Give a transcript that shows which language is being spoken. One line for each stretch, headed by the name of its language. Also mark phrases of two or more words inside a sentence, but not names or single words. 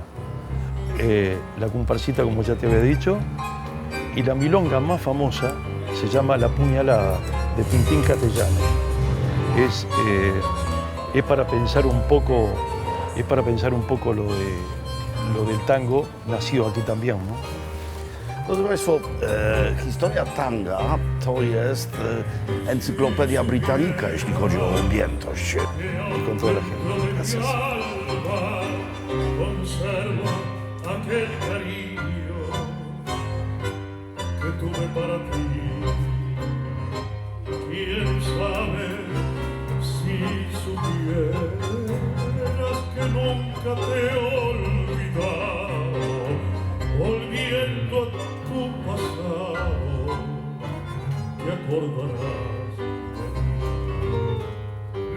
Spanish: La comparsita, como ya te había dicho, y la milonga más famosa se llama La Puñalada, de Tintín Castellano. Es para pensar un poco lo del tango, nacido aquí también, ¿no?
Polish: Drodzy Państwo, historia tanga to jest encyklopedia Britannica, jeśli chodzi o objętość.
Spanish: Y con toda la gente. Gracias. Conserva aquel cariño que tuve para ti. Quién sabe si supieras que nunca te he olvidado, volviendo a tu pasado, te acordarás de mí.